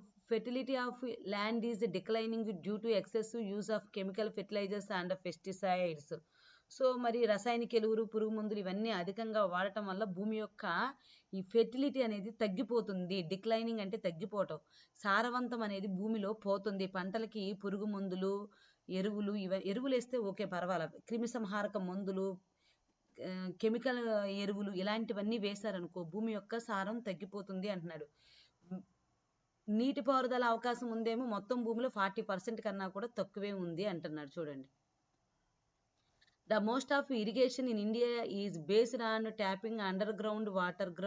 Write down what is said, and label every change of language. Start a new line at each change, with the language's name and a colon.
English: fertility of land is declining due to excessive use of chemical fertilizers and pesticides.
Telugu: So మరి రసాయనిక ఎరువులు, పురుగు మందులు ఇవన్నీ అధికంగా వాడటం వల్ల భూమి యొక్క ఈ ఫెర్టిలిటీ అనేది తగ్గిపోతుంది. డిక్లైనింగ్ అంటే తగ్గిపోవటం. సారవంతం అనేది భూమిలో పోతుంది. పంటలకి పురుగు మందులు, ఎరువులు ఎరువులు వేస్తే ఓకే పర్వాలేదు. క్రిమి సంహారక మందులు, కెమికల్ ఎరువులు ఇలాంటివన్నీ వేశారనుకో భూమి యొక్క సారం తగ్గిపోతుంది అంటున్నాడు. నీటిపారుదల అవకాశం ఉందేమో మొత్తం భూమిలో 40% కన్నా కూడా తక్కువే ఉంది అంటున్నాడు. చూడండి.
English: The most of irrigation in India is based on tapping underground water.